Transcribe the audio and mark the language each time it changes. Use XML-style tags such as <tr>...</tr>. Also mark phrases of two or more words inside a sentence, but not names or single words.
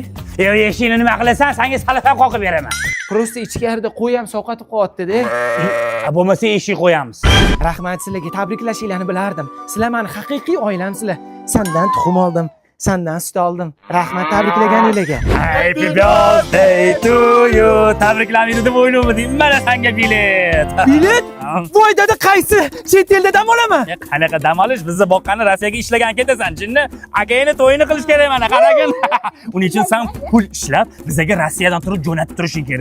<uz>Eshikni nima qilasan? Senga salafan qoqib beraman. Prosta ichkarida qo'y ham sovqatib qo'yapti-da. Bo'lmasa eshik qo'yamiz. Rahmat, sizlarga tabriklashinglarni bilardim. Sizlar meni haqiqiy oilamsizlar. Sendan tuxum oldim, sendan sut oldim. Rahmat tabriklaganinglarga.</uz> <en>Happy birthday to you.</en> <uz>Tabriklamaydi deb o'yladim. Mana senga bilet. Bilet? Voy dada, qaysi? Chet elda dam olaman. Qanaqa dam olish? Bizni boqqani Rossiyaga ishlagan ketasan, chinni. Akangni to'yini qilish kerak mana, qaragin. Uning uchun sen pul ishlab, bizga Rossiyadan turib jo'natib turishing kerak.</uz>